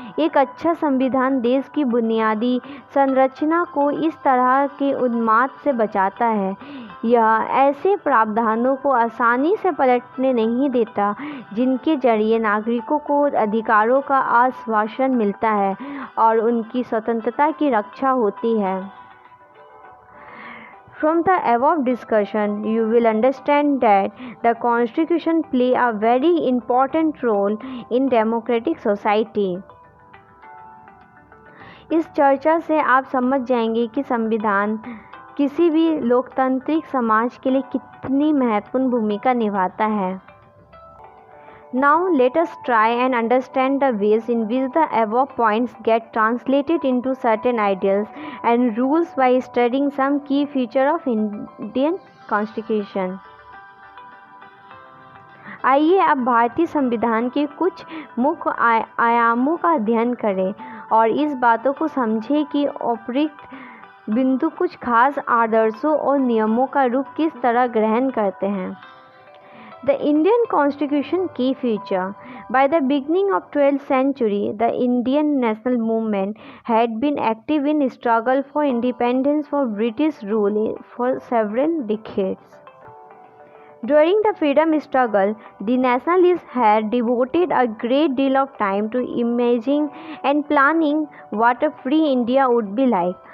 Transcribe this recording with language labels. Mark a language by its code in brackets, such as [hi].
[hi] एक अच्छा संविधान देश की बुनियादी संरचना को इस तरह के उन्माद से बचाता है। यह ऐसे प्रावधानों को आसानी से पलटने नहीं देता जिनके जरिए नागरिकों को अधिकारों का आश्वासन मिलता है और उनकी स्वतंत्रता की रक्षा होती है। [en] From the above discussion, you will understand that the Constitution plays a very important role in democratic society. [hi] इस चर्चा से आप समझ जाएंगे कि संविधान किसी भी लोकतांत्रिक समाज के लिए कितनी महत्वपूर्ण भूमिका निभाता है। [en] Now let us try and understand the ways in which the above points get translated into certain ideals and rules by studying some key feature of Indian Constitution. [hi] आइए अब भारतीय संविधान के कुछ मुख्य आयामों का अध्ययन करें और इस बातों को समझें कि उपरोक्त बिंदु कुछ खास आदर्शों और नियमों का रूप किस तरह ग्रहण करते हैं। [en] The Indian Constitution key feature. By the beginning of 12th century, the Indian national movement had been active in struggle for independence from British rule for several decades. During the freedom struggle, the nationalists had devoted a great deal of time to imagining and planning what a free India would be like.